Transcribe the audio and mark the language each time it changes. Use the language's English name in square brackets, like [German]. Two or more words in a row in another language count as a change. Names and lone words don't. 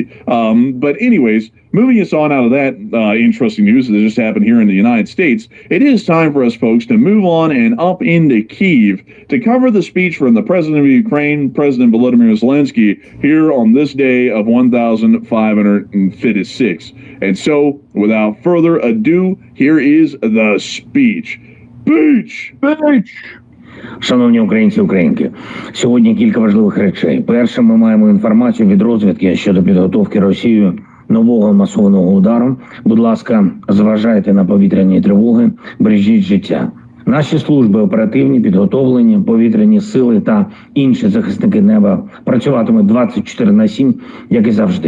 [English] But anyways, moving us on out of that interesting news that just happened here in the United States, it is time for us folks to move on and up into Kyiv to cover the speech from the President of Ukraine, President Volodymyr Zelensky, here on this day of 1556. And so, without further ado, here is the speech. Speech! [Ukrainian] Шановні українці, українки, сьогодні кілька важливих речей. Перше, ми маємо інформацію від розвідки щодо підготовки Росією нового масованого удару. Будь ласка, зважайте на повітряні тривоги, бережіть життя. Наші служби оперативні, підготовлені, повітряні сили та інші захисники неба працюватимуть 24/7, як і завжди.